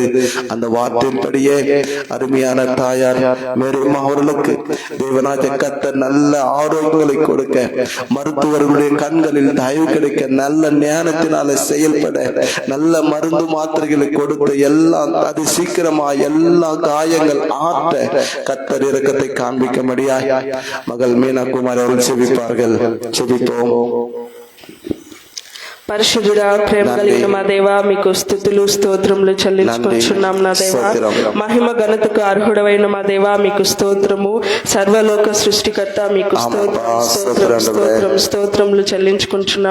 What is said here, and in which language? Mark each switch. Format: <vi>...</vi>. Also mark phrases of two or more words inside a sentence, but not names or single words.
<ta>அந்த வார்த்தையின்படியே அருமையான தாயார் மேரிமா அவர்களுக்கு தேவனாஜ கர்த்தர் நல்ல ஆரோக்கியங்களை கொடுக்க, மருத்துவர்களுடைய கண்களில் தயவு கிடைக்க, நல்ல ஞானத்தினால செயல்பட, நல்ல மருந்து மாத்திரைகளை கொடுத்து எல்லாம் அது சீக்கிரமா எல்லா காயங்கள் ஆற்ற கர்த்தர் இரக்கத்தை காண்பிக்க முடியாய் மகள் மீனா குமார் அவர்கள் செபிப்பார்கள். செபிப்போம்.</ta> <te>పరిశుద్ధుడా, ప్రేమ కలిగిన మా దేవా, మీకు స్తుతులు స్తోత్రములు చెల్లించుకుంటున్నాం. నా దేవా, మహిమ ఘనతకు అర్హుడవైన మా దేవా, మీకు స్తోత్రము. సర్వలోక సృష్టికర్త, మీకు స్తోత్రములు చెల్లించుకుంటున్నాం.</te>